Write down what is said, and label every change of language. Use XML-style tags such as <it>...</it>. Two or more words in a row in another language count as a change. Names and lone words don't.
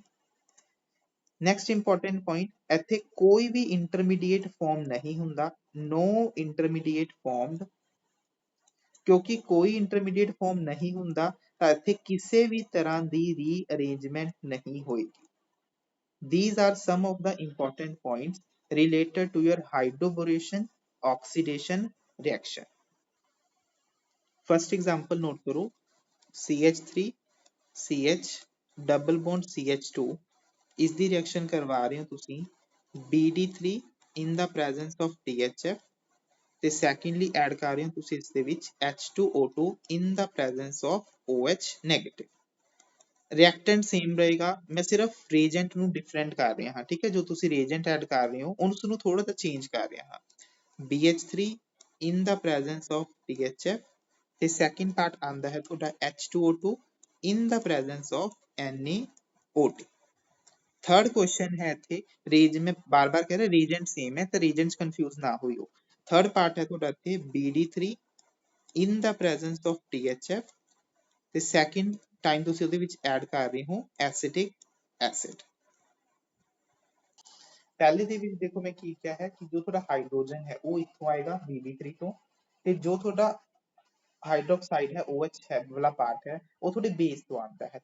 <en>next important point,</en> <pa>ਇੱਥੇ ਕੋਈ ਵੀ</pa> <en>intermediate form</en> <pa>ਨਹੀਂ ਹੁੰਦਾ,</pa> <en>no intermediate formed.</en> <pa>ਕਿਉਂਕਿ ਕੋਈ</pa> <en>intermediate form</en> <pa>ਨਹੀਂ ਹੁੰਦਾ ਤਾਂ ਇੱਥੇ ਕਿਸੇ ਵੀ ਤਰ੍ਹਾਂ ਦੀ ਰੀਅਰੇਂਜਮੈਂਟ ਨਹੀਂ ਹੋਏਗੀ।</pa> <en>These are some of the important points related to your hydroboration oxidation reaction. First example note करो, CH3 CH double bond CH2</en> <pa>ਇਸ ਦੀ ਰਿਐਕਸ਼ਨ ਕਰਵਾ ਰਹੇ ਹੋ ਤੁਸੀਂ</pa> <en>BD3 in the presence of THF, ਤੇ secondly add</en> <pa>ਕਰ ਰਹੇ ਹੋ ਤੁਸੀਂ ਇਸ ਦੇ ਵਿੱਚ</pa> <en>H2O2 in the presence of OH negative। reactant same</en> <pa>ਰਹੇਗਾ, ਮੈਂ ਸਿਰਫ ਰੀਐਜੈਂਟ ਨੂੰ ਡਿਫਰੈਂਟ ਕਰ ਰਿਹਾ ਹਾਂ, ਠੀਕ ਹੈ। ਜੋ ਤੁਸੀਂ ਰੀਐਜੈਂਟ ਐਡ ਕਰ ਰਹੇ ਹੋ ਉਸ ਨੂੰ ਥੋੜਾ ਜਿਹਾ ਚੇਂਜ ਕਰ ਰਿਹਾ ਹਾਂ।</pa> <en>BH3 in the presence of THF, ਤੇ second part</en> <pa>ਆਂਦਾ ਹੈ ਤੁਹਾਡਾ</pa> <en>H2O2 in the presence of NaOT। third question</en> <pa>ਹੈ ਇੱਥੇ ਰੀਜ, ਮੈਂ ਬਾਰ-ਬਾਰ ਕਹਿ ਰਿਹਾ</pa> <en>reagent same</en> <pa>ਹੈ ਤਾਂ</pa> <en>reagents confuse</en> <pa>ਨਾ ਹੋਈਓ।</pa> <en>third part</en> <pa>ਹੈ ਤੁਹਾਡਾ ਇੱਥੇ</pa> <en>BD3 in the presence of THF,</en> <pa>ਤੇ</pa> <en>second time</en> <pa>ਤੁਸੀਂ ਉਹਦੇ ਵਿੱਚ ਐਡ ਕਰ ਰਹੇ ਹੋ</pa> <en>acetic acid.</en> <pa>ਪਹਿਲੇ ਦੇ ਵਿੱਚ ਦੇਖੋ ਮੈਂ ਕੀ ਕਿਹਾ ਹੈ ਕਿ ਜੋ ਤੁਹਾਡਾ ਹਾਈਡਰੋਜਨ ਹੈ ਉਹ ਇੱਥੋਂ ਆਏਗਾ BD3 ਤੋਂ, ਤੇ ਜੋ ਤੁਹਾਡਾ ਹਾਈਡਰੋਕਸਾਈਡ ਹੈ OH ਹੈ ਵਾਲਾ ਪਾਰਟ ਹੈ ਉਹ ਤੁਹਾਡੇ ਬੇਸ ਤੋਂ ਆਉਂਦਾ ਹੈ।</pa>